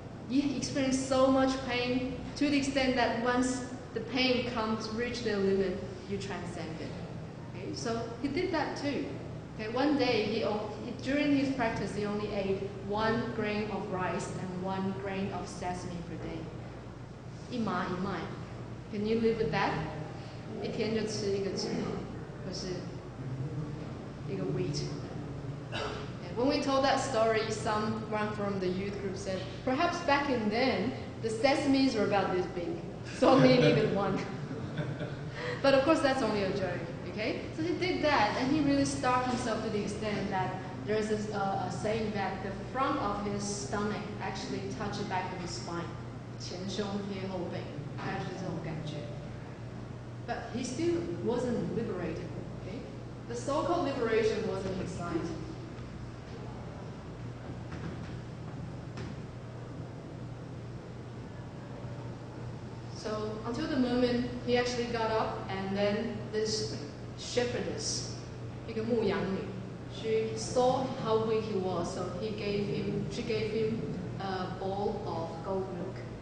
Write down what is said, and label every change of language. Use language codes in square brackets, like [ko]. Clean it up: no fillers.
[en] You experience so much pain to the extent that once the pain comes, reach their limit, you transcend it. Okay? So he did that too. Okay? One day, during his practice, he only ate 1 grain of rice and 1 grain of sesame per day. 一麻一麦. Can you live with that? [zh] 一天就吃一个纸，或是一个 wheat. [en] When we told that story, someone from the youth group said, perhaps back in then, the sesames were about this big, so only needed 1. But of course, that's only a joke, okay? So he did that, and he really starved himself to the extent that there's a saying that the front of his stomach actually touched the back of his spine. [zh] 前胸贴后背，大概就是这种感觉。 [en] But he still wasn't liberated, okay? The so-called liberation wasn't his sight. So until the moment he actually got up, and then this shepherdess, 一个牧羊女, she saw how weak he was, so she gave him a bowl of goat milk.